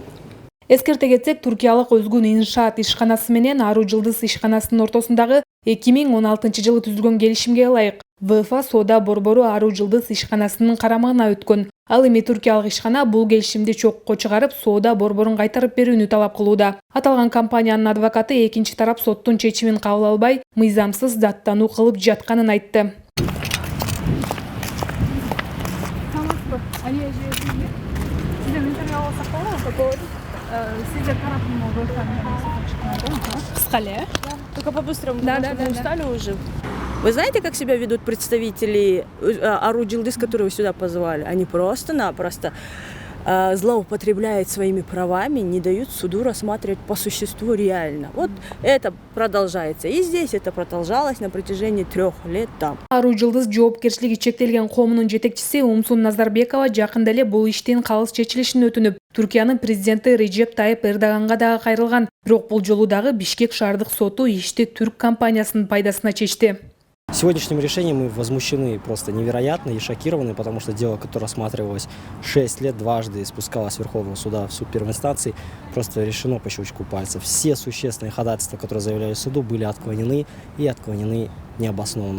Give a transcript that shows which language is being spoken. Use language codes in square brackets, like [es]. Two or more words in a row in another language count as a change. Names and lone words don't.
[ky] Эскерте кетсек, туркиялык Өзгүн иншаат ишканасы менен Ару Жылдыз ишканасынын ортосундагы 2016 жылы түзүлгөн келишимге ылайык ВФА соода борбору Ару Жылдыз ишканасынын карамагына өткөн. Ал эми туркиялык ишкана бул келишимди чокко чыгарып, соода борборун кайтарып берүүнү талап кылууда. Аталган компаниянын адвокаты экинчи тарап соттун чечимин кабыл албай, мыйзамсыз даттануу кылып жатканын айтты. [ru] Только по-быстрому, потому что мы устали уже. Вы знаете, как себя ведут представители Ару Жылдыз, которые вы сюда позвали? Они просто-напросто злоупотребляют своими правами, не дают суду рассматривать по существу реально. Вот это продолжается. И здесь это продолжалось на протяжении 3 лет там. [ky] Ару Жылдыз жоопкерчилиги чектелген коомунун жетекчиси Умсун Назарбекова жакында эле бул иштин калыс чечилишин өтүнүп, Түркиянын президенти Реджеп Тайып Эрдоганга дагы кайрылган. Бирок бул жолу дагы Бишкек шаардык соту ишти түрк компаниясынын пайдасына чечти. [ru] Сегодняшним решением мы возмущены просто невероятно и шокированы, потому что дело, которое рассматривалось 6 лет, дважды спускалось с Верховного суда в суд первой инстанции, просто решено по щелчку пальцев. Все существенные ходатайства, которые заявляли суду, были отклонены и отклонены необоснованно.